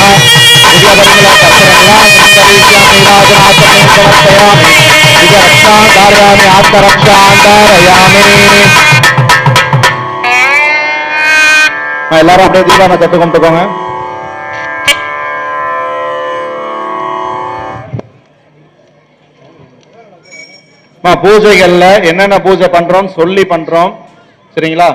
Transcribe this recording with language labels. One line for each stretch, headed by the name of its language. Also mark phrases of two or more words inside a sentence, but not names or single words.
Sanskrit: दिव्यपरिमलकर्पूरनिवासं करिष्यामि. राजनाथने समर्पयामि. दिव्यरक्षां धारयामि. आत्मरक्षां धारयामि.
Tamil: எல்லாரும் அப்படியே தீபாவளி தட்டு கும்பிட்டுக்கோங்க. பூஜைகள்ல என்னென்ன பூஜை பண்றோம் சொல்லி பண்றோம் சரிங்களா.